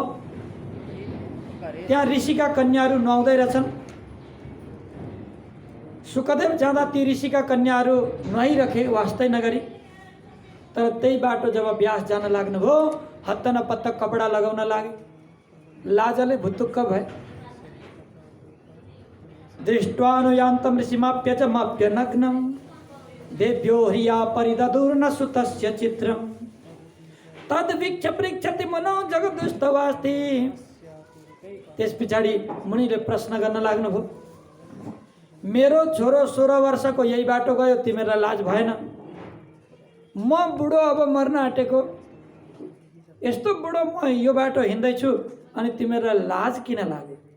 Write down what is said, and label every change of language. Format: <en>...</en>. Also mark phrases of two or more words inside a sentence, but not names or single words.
<ne>त्यहाँ ऋषिका कन्याहरू नुहाउँदै रहेछन्। सुखदेव जाँदा ती ऋषिका कन्याहरू नुहाइरखे वास्तै नगरी। तर त्यही बाटो जब व्यास जान लाग्नुभयो, हत्त नपत्त कपडा लगाउन लागे। लाजले भुतुक्क भए।</ne> <sa>दृष्ट्वानुयान्तं ऋषिमाप्य च माप्य नग्नं देव्यो ह्रिया परिददुर्न सुतस्य चित्रं तद्वीक्ष पृच्छति मनो जगदुस्तवास्ति।</sa> <ne>त्यस पछाडि मुनिले प्रश्न गर्न लाग्नुभयो, मेरो छोरो 16 वर्षको यही बाटो गयो, तिमीलाई लाज भएन? म बुढो अब मर्न आँटेको, यस्तो बुढो म यो बाटो हिँड्दैछु अनि तिमीलाई लाज किन लाग्यो?</ne>